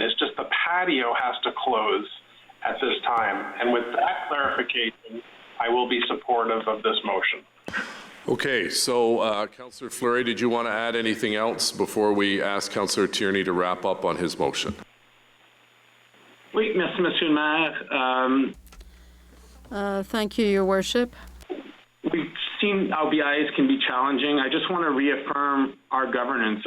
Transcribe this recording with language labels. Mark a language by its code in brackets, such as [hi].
[en] It's just the patio has to close at this time. And with that clarification, I will be supportive of this motion. Okay, so Councillor Fleury, did you want to add anything else before we ask Councillor Tierney to wrap up on his motion? [fr] Oui, merci, Monsieur le Maire. [en] Thank you, Your Worship. We've seen how BIAs can be challenging. I just want to reaffirm our governance.